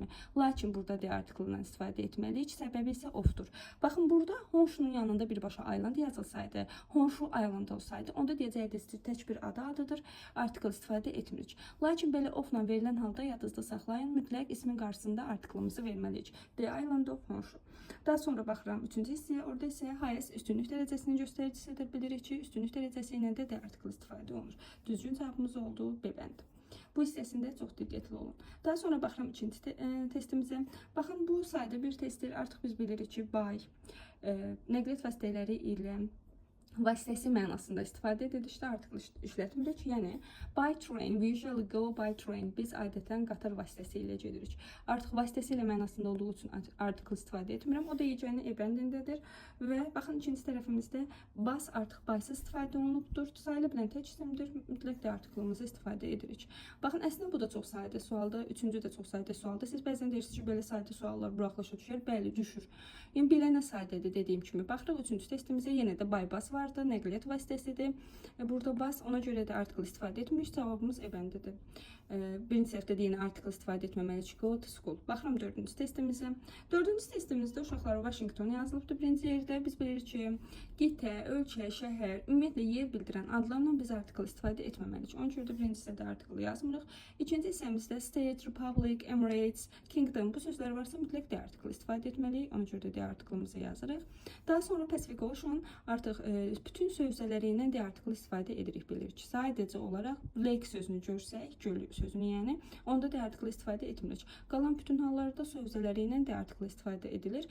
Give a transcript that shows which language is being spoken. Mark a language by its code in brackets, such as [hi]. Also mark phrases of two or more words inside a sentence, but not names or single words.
[az] Lakin burada da artiklından istifadə etməliyik. Səbəbi isə ofdur. Baxın, burada Honshu'nun yanında birbaşa Island yazılsaydı, Honshu Island olsaydı, onda deyəcəkdik tək bir ada adıdır, artikl istifadə etmirik. Lakin belə ofla verilən halda yadınızda saxlayın, mütləq ismin qarşısında artiklımızı verməliyik. [en] The Island of Honshu. [az] Daha sonra baxıram üçüncü hissəyə. Orada isə highest üstünlük dərəcəsinin göstəricisidir. Bilirik ki, üstünlük dərəcəsi ilə də artikl istifadə olunur. Düzgün cavabımız oldu B bəndi. Bu hissəsində çox diqqətli olun. Daha sonra baxıram ikinci testimizə. Baxın, bu sayda bir testdir. Artıq biz bilirik ki, by nəqliyyat vasitələri ilə vasitəsi mənasında istifadə edilişdə artikl işlətmirik. Yəni, [en] by train, we usually go by train. [az] Biz adətən qatar vasitəsi ilə gedirik. Artıq vasitəsi ilə mənasında olduğu üçün artikl istifadə etmirəm. O da yegəni E bəndindədir. Və baxın, ikinci tərəfimizdə bus artıq bysız istifadə olunubdur. Sayılı bilən tək isimdir. Mütləq də artiklımızı istifadə edirik. Baxın, əslində bu da çox sadə sualdır. Üçüncü də çox sadə sualdır. Siz bəzən deyirsiniz ki, belə sadə suallar buraxılışa düşər. Bəli, düşür. Yəni, bilənə sadədir dediyim kimi. Baxırıq, üçüncü testimizə yenə də [en] by bus [az] var. Nəqliyyat vasitəsidir. Burada bas, ona görə də artikl istifadə etmirik. Cavabımız E bəndidir. Birinci səhvdə də yenə artikl istifadə etməməliyik. [en] Go to school. [az] Baxıram dördüncü testimizə. Dördüncü testimizdə uşaqlar Washington yazılıbdır birinci yerdə. Biz bilirik ki, qitə, ölkə, şəhər, ümumiyyətlə yer bildirən adlarla biz artikl istifadə etməməliyik. Ona görə də birinci hissədə artikl yazmırıq. İkinci hissəmizdə [en] state, republic, emirates, kingdom [az] bu sözlər varsa mütləq də artikl istifadə etməliyik. Ona görə də artiklımızı yazırıq. Daha sonra Pacific Ocean artıq bütün sözləri ilə də artikl istifadə edirik, bilirik. Sadəcə olaraq lake sözünü görsək, göl sözünü yəni, onda da artikl istifadə etmirik. Qalan bütün hallarda sözləri ilə də artikl istifadə edilir.